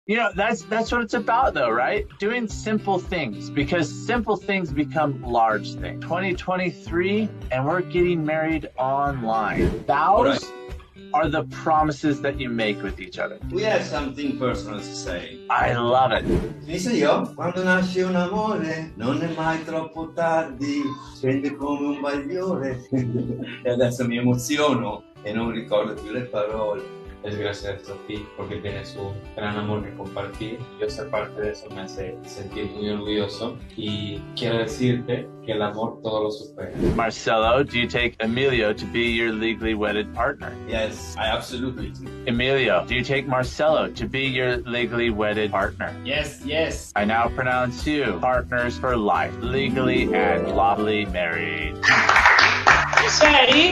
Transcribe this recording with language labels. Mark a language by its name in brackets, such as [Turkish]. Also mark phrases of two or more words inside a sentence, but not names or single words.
[English] That's what it's about though, right? Doing simple things because simple things become large things. 2023 and we're getting married online. Alright. Vows are the promises that you make with each other. We have something personal to say. I love it. [Italian] Inizio io. Quando nasce un amore non è mai troppo tardi, scende come un bagliore. E adesso mi emoziono e non ricordo più le parole. [Spanish] Es gracias a ti porque tienes un gran amor que compartir. Yo ser parte de eso me hace sentir muy orgulloso y quiero decirte que el amor todo lo supera. [English] Marcelo, do you take Emilio to be your legally wedded partner? Yes, I absolutely do. Emilio, do you take Marcelo to be your legally wedded partner? Yes, yes. I now pronounce you partners for life, legally and lawfully married. Say.